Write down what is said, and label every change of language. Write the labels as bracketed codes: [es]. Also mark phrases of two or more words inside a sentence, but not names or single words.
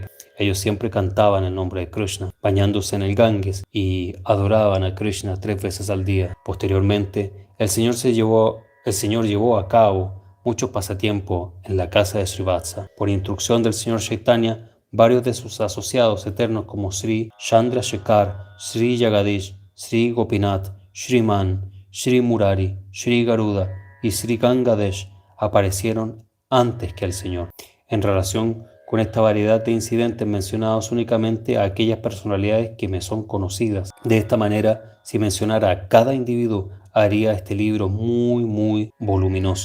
[es] Ellos siempre cantaban el nombre de Krishna, bañándose en el Ganges, y adoraban a Krishna 3 veces al día. Posteriormente, el Señor llevó a cabo muchos pasatiempos en la casa de Srivatsa. Por instrucción del Señor Chaitanya, varios de sus asociados eternos como Sri Chandrasekhar, Sri Jagadish, Sri Gopinath, Shriman, Sri Murari, Sri Garuda y Sri Gangadesh aparecieron antes que el Señor. En relación con esta variedad de incidentes mencionados únicamente a aquellas personalidades que me son conocidas. De esta manera, si mencionara a cada individuo, haría este libro muy voluminoso.